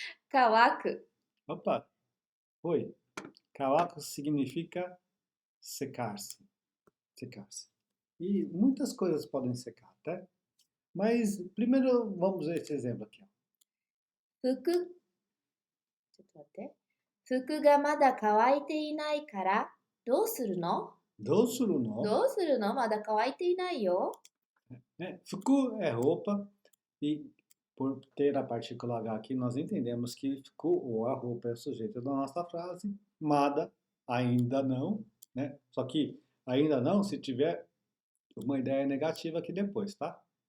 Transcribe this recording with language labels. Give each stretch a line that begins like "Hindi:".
Japanese: Kawaku.
Portuguese: Opa, oi. Kawaku significa secar-se. Secar-se. E muitas coisas podem secar, tá? Mas primeiro vamos ver esse exemplo aqui. Ó.
Japanese: 服、ちょっと待って。服がまだ乾いていないから、どうするの Dousuru no. どうするのまだ乾いていないよ。
Portuguese: Né? Fuku é roupa e por ter a partícula H aqui, nós entendemos que fuku, ou a roupa, é o sujeito da nossa frase. Mada, ainda não, né? Só que ainda não se tiver uma ideia negativa aqui depois, tá?